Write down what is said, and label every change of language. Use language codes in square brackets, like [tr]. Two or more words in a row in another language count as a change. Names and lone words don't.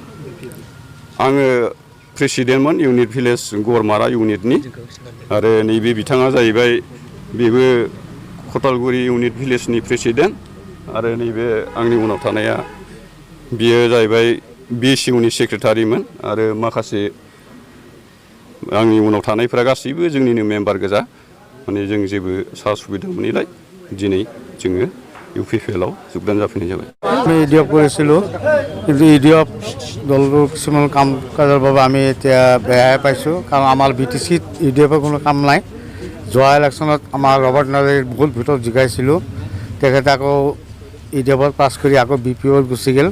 [brx] आङो प्रेसिडेन्टमोन [en] unit village [brx] गरमारा इउनिटनि आरो नैबे बिथाङा जाहैबाय बेबो खथालगुरि इउनिट भिलेजनि प्रेसिडेन्ट आरो नैबे आंनि उनाव थानाया बियो जाहैबाय बिएसइउनि सेक्रेटारिमोन आरो माखासे आंनि उनाव थानायफोरा गासैबो जोंनिनो मेम्बार गोजा माने जों जेबो सा सुबिदा मोनैलाय दिनै जोङो इउपिपिएलआव যোগদান जाफैनाय जाबाय। [as] আমি ইডিএফ কৰিছিলোঁ কিন্তু ইডিএফ দলটোৰ কিছুমান কাম কাজৰ বাবে আমি এতিয়া বেয়াই পাইছোঁ কাৰণ আমাৰ বিটিচিত ইডিএফৰ কোনো কাম নাই। যোৱা ইলেকশ্যনত আমাৰ ৰবাৰ্ট নাৰ্জাৰীৰ বহুত ভোটত জিকাইছিলোঁ তেখেতে আকৌ ইডিএফত পাছ কৰি আকৌ বিপিঅ'ত গুচি গ'ল।